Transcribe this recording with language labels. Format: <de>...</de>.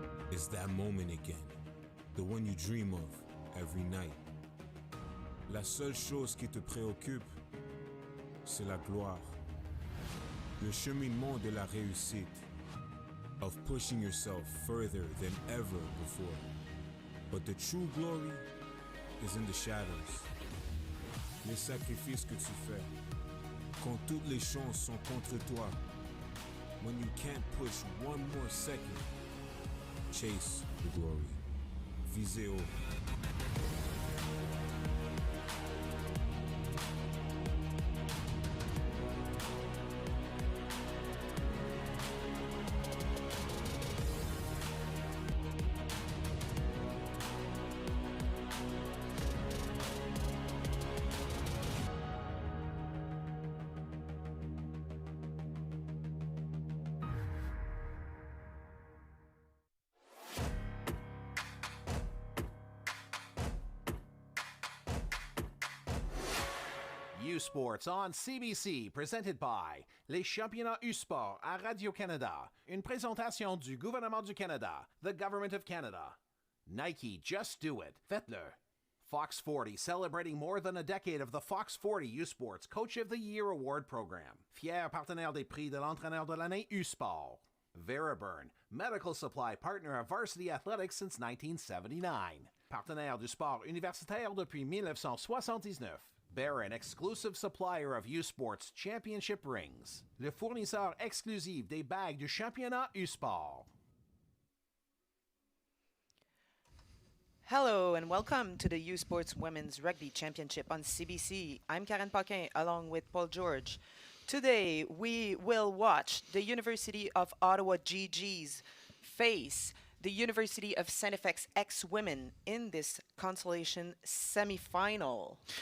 <en>It's that moment again, the one you dream of every night.</en> <fr>La seule chose qui te préoccupe, c'est la gloire. Le cheminement de la réussite,</fr> <en>of pushing yourself further than ever before. But the true glory is in the shadows.</en> <fr>Les sacrifices que tu fais, quand toutes les chances sont contre toi.</fr> <en>When you can't push one more second, chase the glory.</en> <fr>Visez haut.</fr> <en>U-Sports on CBC, presented by</en> <fr>les championnats U-Sport à Radio-Canada. Une présentation du gouvernement du Canada,</fr> <en>the Government of Canada. Nike, just do it.</en> <fr>Faites-le.</fr> <en>Fox 40, celebrating more than a decade of the Fox 40 U-Sports Coach of the Year Award Program.</en> <fr>Fier partenaire des prix de l'entraîneur de l'année U-Sport.</fr> <en>Veraburn, medical supply partner of Varsity Athletics since 1979.</en> <fr>Partenaire du sport universitaire depuis 1979.</fr> <en>Barron, exclusive supplier of U-Sports Championship rings.</en> <fr>Le fournisseur exclusif des bagues du championnat U-Sport.</fr> <en>Hello and welcome to the U-Sports Women's Rugby Championship on CBC. I'm Karen Paquin along with Paul George. Today we will watch the University of Ottawa GGs face the University of StFX X-Women in this Consolation semifinal.</en>